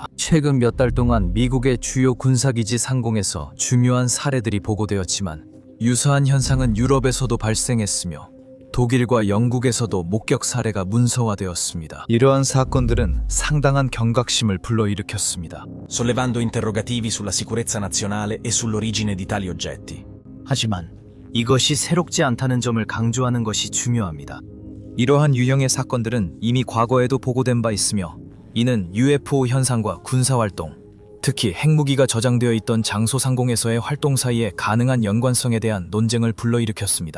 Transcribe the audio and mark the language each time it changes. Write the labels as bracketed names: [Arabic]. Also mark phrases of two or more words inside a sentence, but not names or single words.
[Korean] 최근 몇 달 동안 미국의 주요 군사기지 상공에서 중요한 사례들이 보고되었지만, 유사한 현상은 유럽에서도 발생했으며 독일과 영국에서도 목격 사례가 문서화되었습니다. 이러한 사건들은 상당한 경각심을 불러일으켰습니다. [Italian] sollevando interrogativi sulla sicurezza nazionale e sull'origine di tali oggetti. [Korean] 하지만 이것이 새롭지 않다는 점을 강조하는 것이 중요합니다. 이러한 유형의 사건들은 이미 과거에도 보고된 바 있으며, 이는 UFO 현상과 군사활동, 특히 핵무기가 저장되어 있던 장소 상공에서의 활동 사이에 가능한 연관성에 대한 논쟁을 불러일으켰습니다.